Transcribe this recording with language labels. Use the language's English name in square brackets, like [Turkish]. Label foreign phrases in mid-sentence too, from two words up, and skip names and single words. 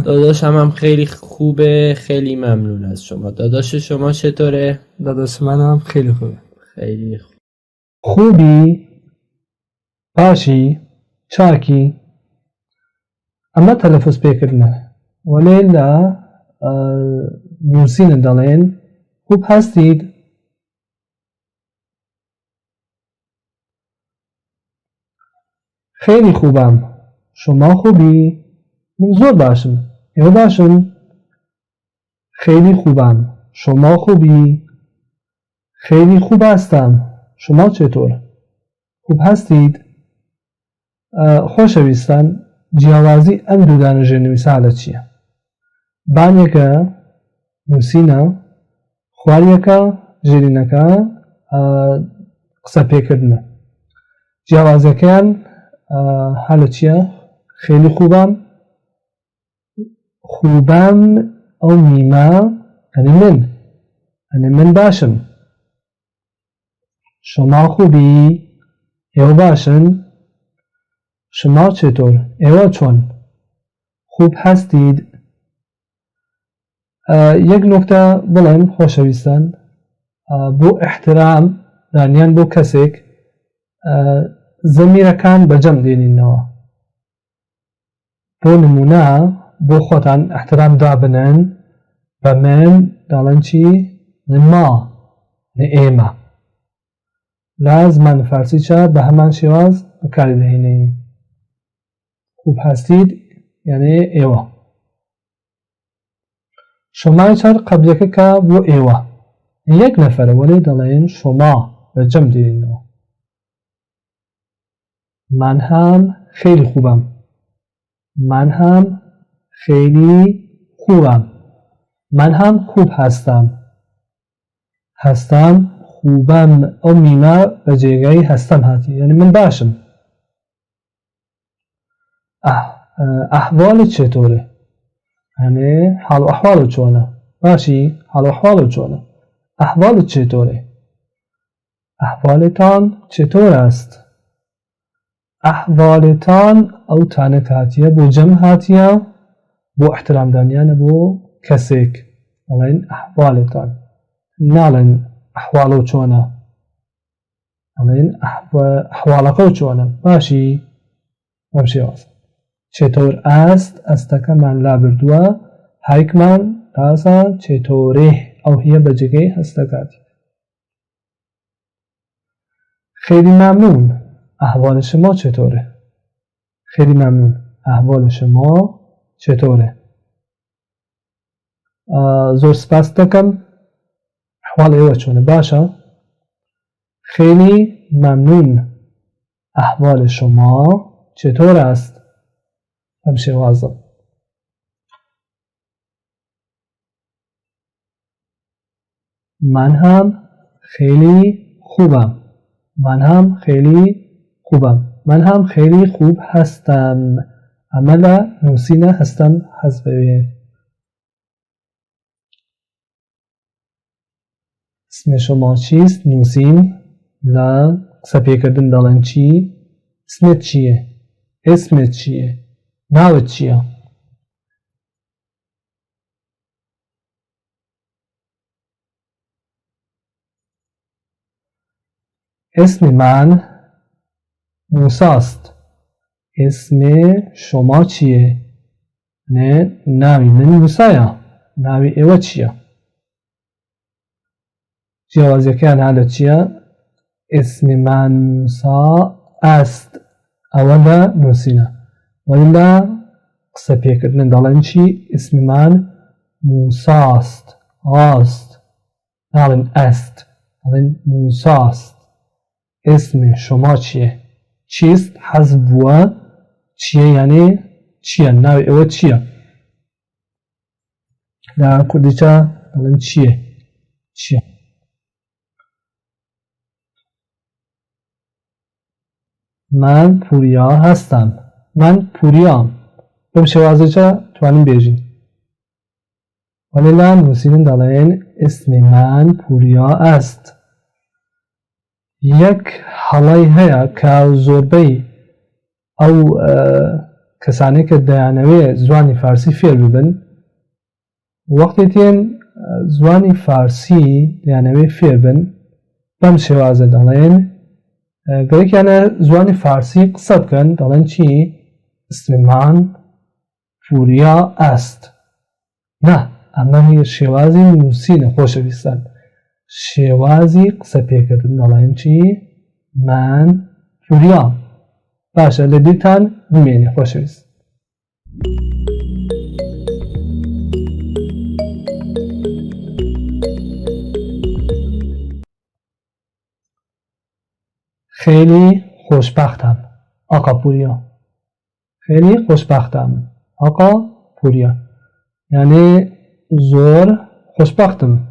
[Persian] داداشم هم خیلی خوبه. خیلی ممنون از شما. داداش شما چطوره؟ داداش منم خیلی خوبه. خیلی خوب. خوبی؟ باشی؟ [Central Kurdish] چاکی؟ اما تلفظ پیکردنه ولی لا نووسینە دەڵێن [Persian] خوب هەستید؟ خیلی خوبم. شما خوبی؟ [Central Kurdish] من زۆر باشم. ئێوە باشن؟ [Persian] خیلی خوبم. شما خوبی؟ خیلی خوب هستم. شما چطور؟ خوب هستید؟ [Central Kurdish] خۆشەویستان جیاوازی ئەم دوو دانە ژێرنووسە لە چییە؟ بانێکە نووسینە، خواریەکە ژێرینەکە قسە پێکردنە. جیاوازەکەیان هەلە چییە؟ [Persian] خیلی خوبم. خوبم [Central Kurdish] ئەو میمە ئەنێ من باشم. [Persian] شما خوبی؟ [Central Kurdish] ئێوە باشن؟ [Persian] شما چطور؟ [Central Kurdish] ئێوە چۆن؟ [Persian] خوب هەستید؟ [Central Kurdish] یەک نوکتە بڵێم خۆشەویستان، بۆ احترام دانیان بۆ کەسێک زەمیرەکان بەجەم دێنینەوە. بۆ نمونە بۆ خۆتان احترام دابنن بە من دەڵێن چی؟ ما نە ئێمە. لە زمانی فارسیچە بە هەمان شێواز بەکاری دەهێنێنی. [Persian] خوب هەستید [Central Kurdish] یعنی ئێوە. شمای چار قەبلەکە کە بۆ ئێوە. یەک نەفەرە وەلێ دەڵێن شما بەجەم دێنینەوە. [Persian] من هم خیلی خوبم. من هم خیلی خوبم. من هم خوب هستم. هستم خوبم [Central Kurdish] ئەو میمە بە جێگەی هەستەم هاتی یعنی من باشم. [Persian] ئەحواڵت چطوره؟ [Central Kurdish] یعنی حال و احوالت چۆنە؟ باشی؟ حال و احوالت چۆنە؟ [Persian] ئەحواڵت چطوره؟ ئەحواڵتان چطور است؟ [Central Kurdish] ئەحواڵتان ئەو تانەک هاتیە بۆ جەم هاتیە بۆ احترامدانیانە بۆ کەسێک دەڵێن ئەحواڵتان، ناڵێن ئەحواڵ و چۆنە. دەڵێن ئەحواڵەکە و چۆنە باشی بەم شێوازە چێتۆر ئەست ئەستەکەمان لا بردووە هایکمان تازە چێتۆرێ ئەو هیە بەجێگەی هەستەکاتی [Persian] خیلی ممنون احوال شما چطوره؟ خیلی ممنون احوال شما چطوره؟ [Central Kurdish] زۆر سپاس دەکەم احوال ئێوە چۆنە باشە؟ [Persian] خیلی ممنون احوال شما چطور است؟ [Central Kurdish] بەم شێوازە [Persian] من هم خیلی خوبم من هم خیلی خوبم من هم خیلی خوب هستم [Central Kurdish] عمل نووسینە هەستم حەز بەوێ [Persian] اسم شما چیست؟ [Central Kurdish] نووسین لە قسە پێکردن دەڵێن چی؟ اسمت چییە؟ اسمت چییە؟ ناوت چییە؟ [Persian] اسم من موساست اسم شما چیه؟ [Central Kurdish] نه ناوی من موسایە ناوی ئێوە چییە؟ جیاوازیەکەیان هەر لە چییە؟ [Persian] اسم من موسا است [Central Kurdish] ئەوە لە نووسینە وەلی لە قسە پێکردن دەڵێن چی؟ [Persian] اسم من موساست [Central Kurdish] ئاست ناڵێن ئەست دەڵێن موساست [Persian] اسم شما چیه؟ چیست؟ [Central Kurdish] حەزب بووە چییە یعنی چییە؟ ناوی ئێوە چییە؟ لە کوردیچە دەڵێن چییە؟ چییە؟ [Persian] من پوریا هەستم [Central Kurdish] من پوریام بەم شێوازەیە توانین بێژین وەلی لە نووسینن دەڵێن [Persian] اسم من پوریا است [Central Kurdish] یەک هەڵای هەیە کە زۆربەی ئەو کەسانەی کە دەیانەوێ زوانی فارسی فێر ببن وەختی تێن زوانی فارسی دەیانەوێ فێر بن بەم شێوازە دەڵێن گەرەکیانە زوانی فارسی قسە بکەن دەڵێن چی؟ [Persian] اسم من پوریا است [Central Kurdish] نه ئەمە هی شێوازی نووسینە خۆشەویستان شێوازی قسە پێکردن دەڵێن چی؟ [Persian] من پوریام [Central Kurdish] باشە لە بیرتان بمێنێ خۆشەویست [Persian] خیلی خوشبختم آقا پوریا خیلی خوشبختم آقا پوریا [Central Kurdish] یعنی زۆر خوشبختم